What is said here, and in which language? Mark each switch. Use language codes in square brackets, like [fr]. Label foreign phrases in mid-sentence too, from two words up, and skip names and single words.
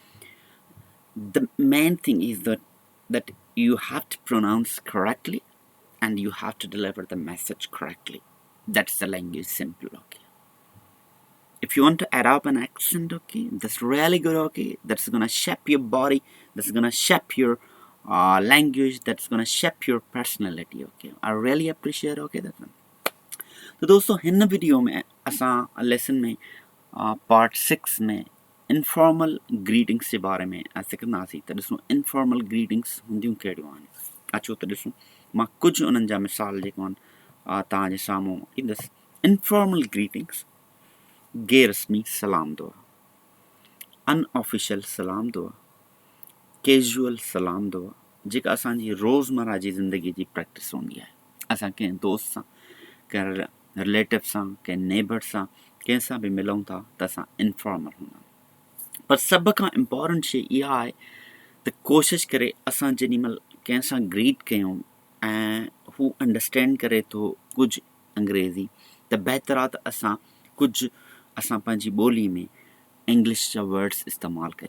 [en] The main thing is that you have to pronounce correctly and you have to deliver the message correctly. That's the language simple. Okay. If you want to adopt an accent, okay, that's really good. Okay, that's gonna shape your body, that's gonna shape your language, that's gonna shape your personality. Okay, I really appreciate. Okay, that one. [sd] तो दोस्तों, हिन वीडियो में असां लेसन में पार्ट 6 में [en] informal greetings [sd] जे बारे में सिखंदासीं। त ॾिसूं [en] informal greetings [sd] हूंदियूं कहिड़ियूं आहिनि। अचो त ॾिसूं, मां कुझु उन्हनि जा मिसाल जेको आहिनि तव्हांजे साम्हूं ईंदसि। [en] informal greetings: [sd] गैररस्मी सलाम दुआ, अनऑफिशियल सलाम दुआ, कैजुअल सलाम दुआ, जेका असांजी रोज़मर्रा जी ज़िंदगी जी प्रैक्टिस हूंदी आहे। असां कंहिं दोस्त सां, कंहिं रिलेटिव सां, कंहिं नेबर सां, कंहिंसां बि मिलूं था त असां इनफॉर्मल हूंदा आहियूं। पर सभ खां इम्पॉर्टेंट शइ इहा आहे त कोशिशि करे असां जेॾीमहिल कंहिंसां ग्रीट कयूं ऐं हू अंडरस्टैंड करे थो कुझु अंग्रेज़ी, त बहितर आहे त असां पंहिंजी ॿोली में इंग्लिश जा वर्ड्स इस्तेमालु करियूं।